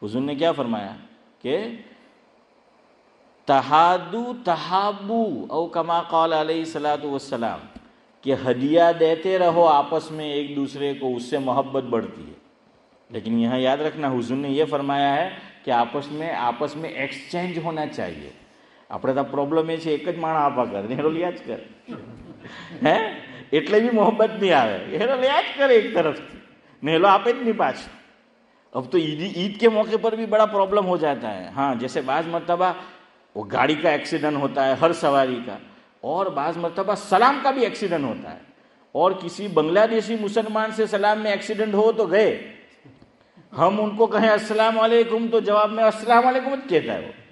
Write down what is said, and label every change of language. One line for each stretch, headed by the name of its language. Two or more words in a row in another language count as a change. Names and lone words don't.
Urdu: حضور نے کیا فرمایا کہ
Arabic: تحادو تحابو او کما قال علیہ الصلوۃ والسلام،
Urdu: کہ ہدیہ دیتے رہو آپس میں ایک دوسرے کو، اس سے محبت بڑھتی ہے۔ لیکن یہاں یاد رکھنا حضور نے یہ فرمایا ہے کہ آپس میں ایکسچینج ہونا چاہیے۔
Gujarati: આપણે તો પ્રોબ્લેમ એ છે એક જ માણસ આપા કરે, હેરો લ્યા જ કરે હે, એટલે બી મોહબ્બત નહીં આવે, હેરો લ્યા જ કરે એક તરફથી ને હેલો આપે જ નહીં પાછું۔
Urdu: اب تو عید کے موقع پر بھی بڑا پرابلم ہو جاتا ہے۔ ہاں جیسے بعض مرتبہ وہ گاڑی کا ایکسیڈنٹ ہوتا ہے ہر سواری کا، اور بعض مرتبہ سلام کا بھی ایکسیڈنٹ ہوتا ہے، اور کسی بنگلہ دیشی مسلمان سے سلام میں ایکسیڈنٹ ہو تو گئے، ہم ان کو کہیں السلام علیکم تو جواب میں السلام علیکم کہتا ہے وہ